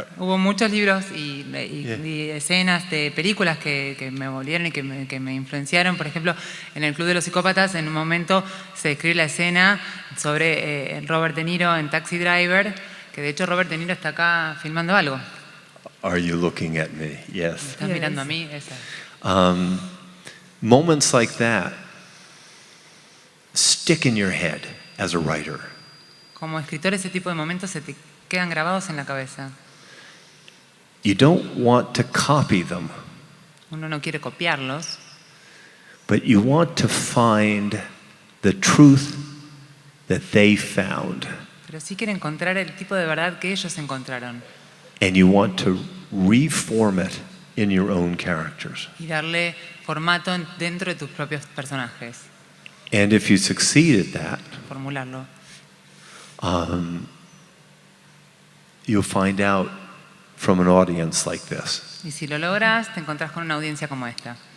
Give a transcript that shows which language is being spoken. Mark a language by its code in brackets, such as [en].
[es] Hubo muchos libros y escenas de películas que me volvieron y que me influenciaron. Por ejemplo, en El Club de los Psicópatas, en un momento se describe la escena sobre Robert De Niro en Taxi Driver, que de hecho Robert De Niro está acá filmando algo. [en] Are you looking at me? Yes. [es] ¿Estás [en] Yes. [es] mirando a mí? Esa. [en] Moments like that stick in your head as a writer. [es] Como escritor, ese tipo de momentos se te quedan grabados en la cabeza. [en] You don't want to copy them, [es] Uno no quiere copiarlos, [en] but you want to find the truth that they found. [es] pero sí quiere encontrar el tipo de verdad que ellos encontraron [en] And you want to reform it in your own characters. [es] y darle formato dentro de tus propios personajes, [en] And if you succeed at that, [es] formularlo. [en] you'll find out from an audience like this. [es] Y si lo logras, te encontrás con una audiencia como esta.